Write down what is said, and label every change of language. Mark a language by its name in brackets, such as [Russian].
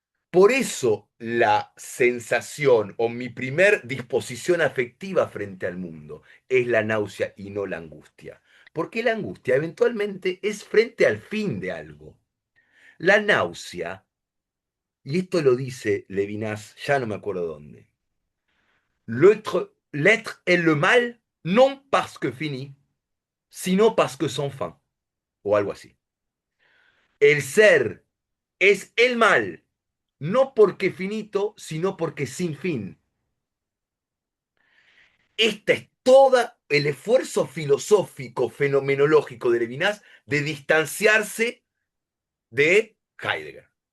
[Spanish] Por eso la sensación o mi primer disposición afectiva frente al mundo es la náusea y no la angustia. Porque la angustia eventualmente es frente al fin de algo. La náusea, y esto lo dice Levinas, ya no me acuerdo dónde. [French] L'être est le mal, non parce que fini, sino parce que sans fin. [Spanish] O algo así. El ser es el mal, no porque finito, sino porque sin fin. Este es todo el esfuerzo filosófico, fenomenológico de Levinas de distanciarse de Heidegger.